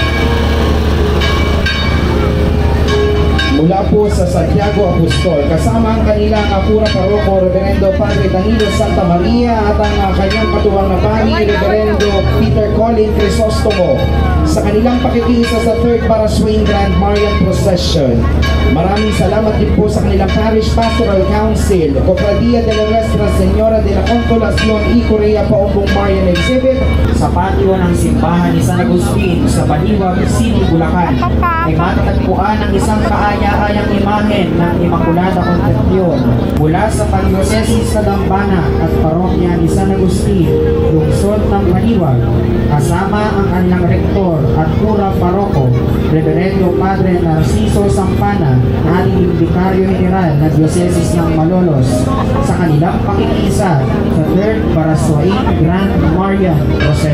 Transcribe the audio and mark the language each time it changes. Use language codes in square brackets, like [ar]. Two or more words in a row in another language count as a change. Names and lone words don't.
[tl] Mula po sa Santiago Apostol, kasama ang kanilang Apura Paroko, Reverendo Padre Danilo Santa Maria at ang kanyang katuwang na pari, Reverendo Peter Colin Crisostomo, sa kanilang pakikisa sa 3rd Baraswain Grand Marian Procession. Maraming salamat din po sa kanilang [en] Parish Pastoral Council, [tl] Cofradia de la Nuestra Señora de la Consolación y Korea Paumbong Marian Exhibit, sa patio ng simbahan ni San Agustin sa Baliwag City, Bulacan, ay matatagpuan ang isang kaaya-ayang imahen ng Immaculada Concepcion mula sa Pangyosesis na Dambana at parokya ni San Agustin, lungsod ng Baliwag, kasama ang kanilang rektor at cura paroko, Reverendo Padre Narciso Sampana, na ating [es] Vicario General [tl] na Diocesis ng Malolos, sa kanilang pakikisa sa 3rd Baraswain Grand Marian Procession.